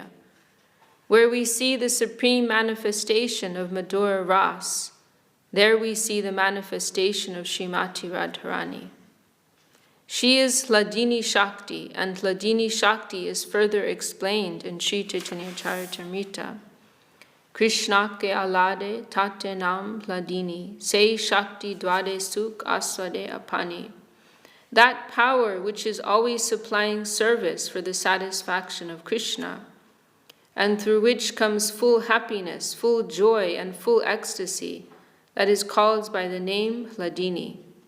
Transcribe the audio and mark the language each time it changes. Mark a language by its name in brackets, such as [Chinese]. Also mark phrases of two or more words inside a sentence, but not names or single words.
[English] Where we see the supreme manifestation of Madhur Ras, there we see the manifestation of Srimati Radharani. She is Hladini Shakti, and Hladini Shakti is further explained in Sri Chaitanya Charitamrita. [Bangla] কৃষ্ণকে আহ্লাদে তাতে নাম হ্লাদিনী, সে শক্তি দ্বারে সুখ আস্বাদে আপনি. [English] That power which is always supplying service for the satisfaction of Krishna. and through which comes full happiness, full joy, and full ecstasy, that is called by the name Hladini.